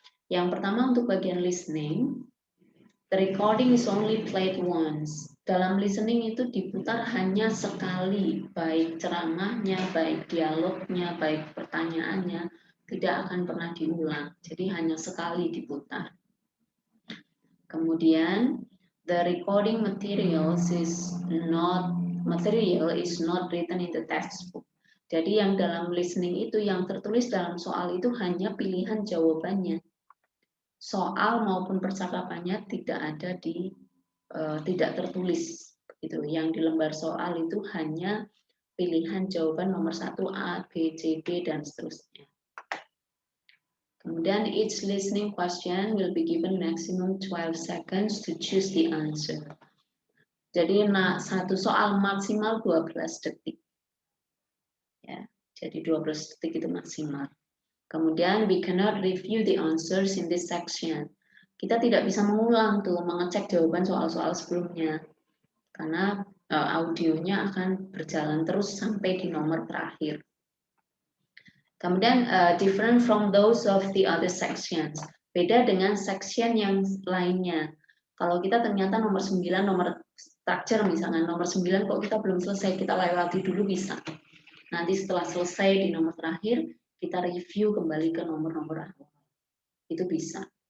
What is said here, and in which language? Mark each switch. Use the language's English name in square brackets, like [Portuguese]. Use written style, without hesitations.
[Indonesian] Yang pertama untuk bagian [English] listening, the recording is only played once. [Indonesian] Dalam listening itu diputar hanya sekali, baik ceramahnya, baik dialognya, baik pertanyaannya, tidak akan pernah diulang. Jadi hanya sekali diputar. [English] Kemudian, the recording materials is not written in the textbook. [Indonesian] Jadi yang dalam listening itu yang tertulis dalam soal itu hanya pilihan jawabannya. Soal maupun percakapannya tidak ada tidak tertulis gitu. Yang di lembar soal itu hanya pilihan jawaban nomor 1 A, B, C, D dan seterusnya. [English] Kemudian each listening question will be given maximum 12 seconds to choose the answer. [Indonesian] Jadi satu soal maksimal 12 detik. Ya, jadi 12 detik itu maksimal. [English] Kemudian we cannot review the answers in this section. [Indonesian] Kita tidak bisa mengulang tuh mengecek jawaban soal-soal sebelumnya. Karena audionya akan berjalan terus sampai di nomor terakhir. [English] Kemudian different from those of the other sections. [Indonesian] Beda dengan section yang lainnya. Kalau kita ternyata nomor 9, nomor structure misalnya, nomor 9 kok kita belum selesai, kita lewati dulu bisa. Nanti setelah selesai di nomor terakhir, kita review kembali ke nomor-nomor awal. Itu bisa.